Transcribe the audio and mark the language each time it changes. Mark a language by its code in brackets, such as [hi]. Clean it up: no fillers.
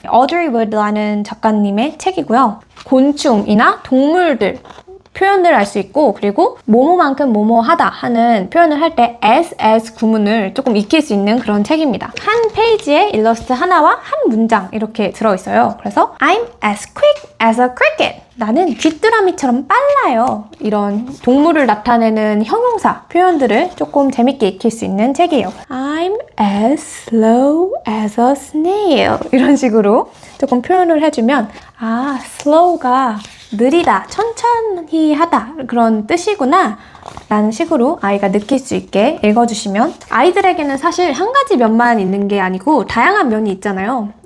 [ko] 어드리 워드라는 작가님의 책이고요. 곤충이나 동물들 표현을 알 수 있고, 그리고 뭐뭐만큼 뭐뭐하다 하는 표현을 할 때 as 구문을 조금 익힐 수 있는 그런 책입니다. 한 페이지에 일러스트 하나와 한 문장 이렇게 들어있어요. 그래서 [en] I'm as quick as a cricket. [ko] 나는 귀뚜라미처럼 빨라요. 이런 동물을 나타내는 형용사 표현들을 조금 재밌게 익힐 수 있는 책이에요. [en] I'm as slow as a snail. [ko] 이런 식으로 조금 표현을 해주면 slow가 느리다, 천천히 하다 그런 뜻이구나 라는 식으로 아이가 느낄 수 있게 읽어주시면, 아이들에게는 사실 한 가지 면만 있는 게 아니고 다양한 면이 있잖아요.